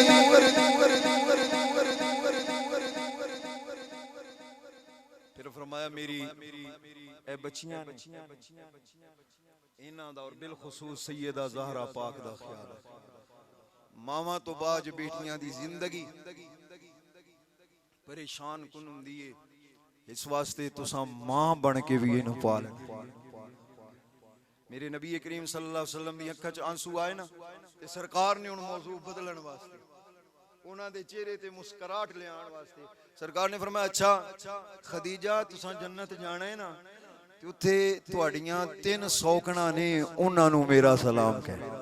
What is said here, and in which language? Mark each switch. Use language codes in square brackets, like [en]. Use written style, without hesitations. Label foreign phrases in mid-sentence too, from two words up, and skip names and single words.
[pa] فیر فرمایا میری اے بچیاں انہاں دا اور بالخصوص سیدہ زہرا پاک دا خیال ماواں تو باجھ بیٹیاں دی زندگی پریشان کن ہندی ہے. اس واسطے تساں ماں بن کے بھی انہوں پال. میرے نبی کریم [ar] صلی اللہ علیہ وسلم [pa] دی اکھاں چ آنسو آئے نا تے سرکار نے ہن موضوع بدلن واسطے انہاں دے چہرے تے مسکراہٹ لیان واسطے سرکار نے فرمایا اچھا خدیجہ تساں جنت جانا ہے نا تے اوتھے تہاڈیاں 3 سوکناں نے انہاں نوں میرا سلام کہہ.